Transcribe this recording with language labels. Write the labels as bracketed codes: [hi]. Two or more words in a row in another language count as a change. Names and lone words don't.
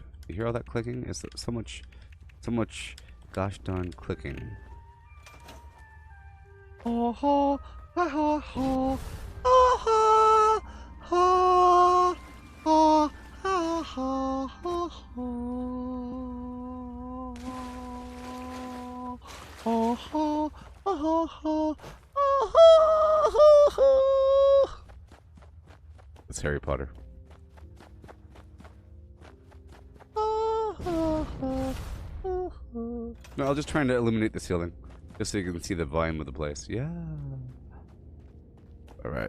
[en] You hear all that clicking? It's so much gosh darn clicking. Oh ho, ha ha ho, oh ha, ha, ha, ha, ha, ha, oh ha, ha, ha. It's Harry Potter. No, I was just trying to illuminate the ceiling, just so you can see the volume of the place. Yeah. All right.